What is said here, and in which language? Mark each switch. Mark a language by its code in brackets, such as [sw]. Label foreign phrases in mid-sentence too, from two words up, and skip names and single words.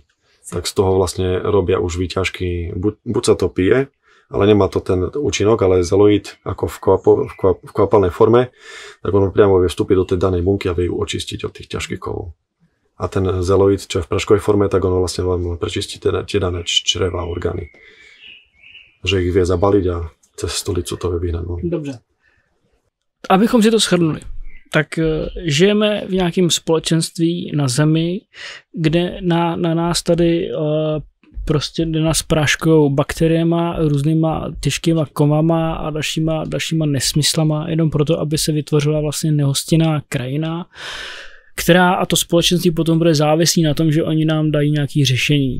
[sk] Tak z toho vlastne robia už výťažky. Buď sa to pije, ale nemá to ten účinok, ale zeloid ako v kvapalnej forme, tak on priamo vie vstúpiť do tej danej bunky a vie ju očistiť od tých ťažkých kovov. A ten zeloid, čo je v praškovej forme, tak ono vlastne vám prečistí tie dané čreva a orgány. Že ich vie zabaliť a cez stolicu to vie vyhnať. [cs] Dobře. Abychom si to shrnuli, tak žijeme v nějakém společenství na Zemi, kde na nás tady prostě nás práškujou bakteriema, různýma těžkýma kovama a dalšíma nesmyslama, jenom proto, aby se vytvořila vlastně nehostinná krajina, která a to společenství potom bude závislý na tom, že oni nám dají nějaké řešení.